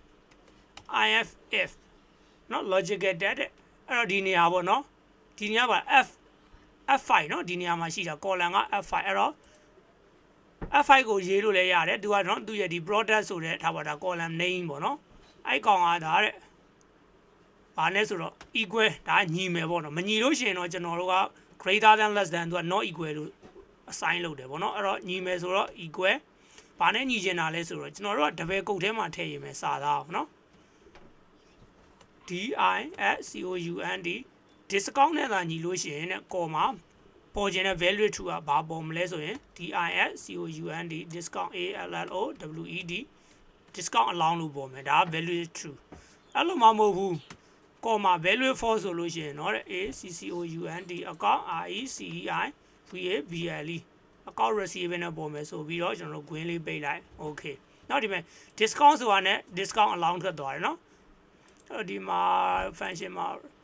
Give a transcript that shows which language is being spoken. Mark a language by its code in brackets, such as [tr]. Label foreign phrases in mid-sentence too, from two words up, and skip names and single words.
[my] if နော် [en] logical test [my] တဲ့အဲ့တော့ဒီနေရာပေါ့နော်ဒီနေရာပါ f5 နော်ဒီနေရာမှာရှိတာ column က f5 အဲ့တော့ f5 ကိုရေးလို့လည်းရတယ်သူကနော်သူရဲ့ဒီ product ဆိုတဲ့ထားပါတာ [en] column name [my] ပေါ့နော်အဲ့ကောင်ကဒါတဲ့ဘာလဲဆိုတော့ equal ဒါညီမယ်ပေါ့နော်မညီလို့ရှိရင်တော့ကျွန်တော်တို့က [en] greater than less than [my] သူက [en] not equal [my] လို့ assign လုပ်တယ်ပေါ့နော်အဲ့တော့ညီမယ်ဆိုတော့ equal ဘာနဲ့ညီချင်တာလဲဆိုတော့ကျွန်တော်တို့ကတပယ်ကုတ်ထဲမှာထည့်ရမယ်စာသားပေါ့နော် [en] discount discount [my] နဲ့သာညီလို့ရှိရင်နဲ့ကော်မှာပေါ်ခြင်းတဲ့ [en] value true [my] ကဘာပေါ်မလဲ ဆိုရင် [en] discount discount allowed discount allowance [my] လို့ပေါ်မယ်ဒါက [en] value true [my] အဲ့လိုမှမဟုတ်ဘူးကော်မှာ [en] value false [my] ဆိုလို့ရှိရင်เนาะ [en] account account receiver [my] အကောက် receiver နဲ့ပေါ်မယ်ဆိုပြီးတော့ကျွန်တော်တို့ green လေးပိတ်လိုက် okay နောက်ဒီမှာ discount ဆိုတာနဲ့ [en] discount allowance [my] ထွက်သွားတယ်เนาะဒီမှာ function မှာ